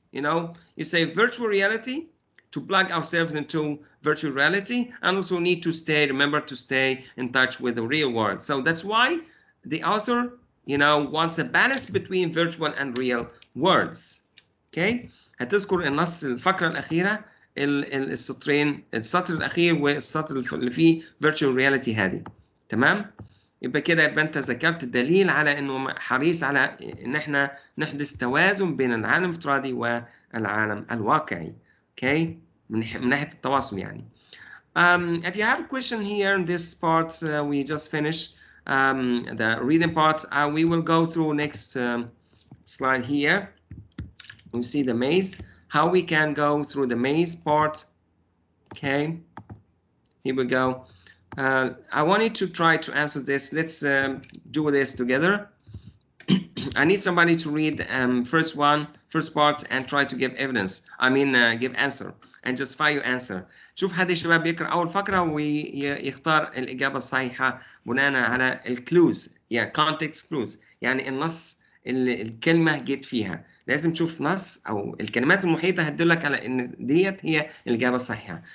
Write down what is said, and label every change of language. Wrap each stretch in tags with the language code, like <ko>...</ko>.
<en>You say virtual reality, to plug ourselves into virtual reality, and also need to remember to stay in touch with the real world. So that's why the author, wants a balance between virtual and real worlds. Okay?</en> <ar>هتذكر النص الفقرة الأخيرة السطر الأخير والسطر اللي فيه</ar> <en>virtual reality</en> <ar>هذه. تمام؟ يبقى كده انت ذكرت الدليل على انه حريص على ان احنا نحدث توازن بين العالم الافتراضي والعالم الواقعي. Okay? من ناحية التواصل يعني.</ar> <en>If you have a question here in this part, we just finished the reading part. We will go through next slide here. We see the maze. How we can go through the maze part. Okay. Here we go. I wanted to try to answer this. Let's do this together. I need somebody to read first part and try to give evidence. Give answer and just file your answer.</en> <ar>شوف هذا الشباب يقرأ أول فقرة ويختار الإجابة الصحيحة بناء على الكلوز، يعني</ar> <en>context clues،</en> <ar>يعني النص اللي الكلمة جت فيها. لازم تشوف نص أو الكلمات المحيطة هتدلك على إن ديت هي الإجابة الصحيحة.</ar>